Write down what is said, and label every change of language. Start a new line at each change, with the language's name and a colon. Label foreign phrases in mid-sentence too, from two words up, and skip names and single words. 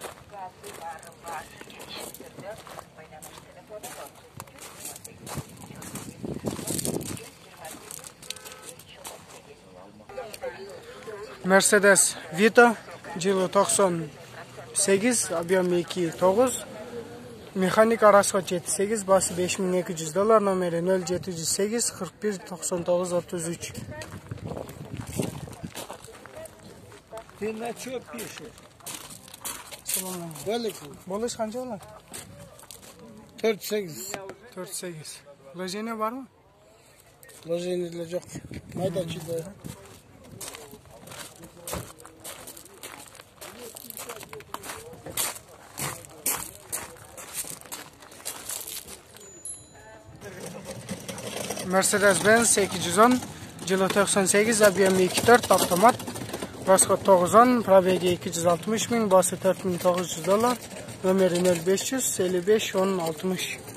Kazakh: Mercedes Vito, жылы 98, объем 2.9, механика, расход 7.8, басы $5,200, номері 0708 41 99 33.
Russian: Ты на что пишешь?
Kazakh: Болуш қанша болады? 4-8. 4.8. Вложение бар ма? Вложениелер жоқ. Майда чида. Mercedes-Benz 810, жылы 98, объем 2.4, автомат, расход 910, пробеги 260 мың, басы $4,900, номері 0500 55 10 60.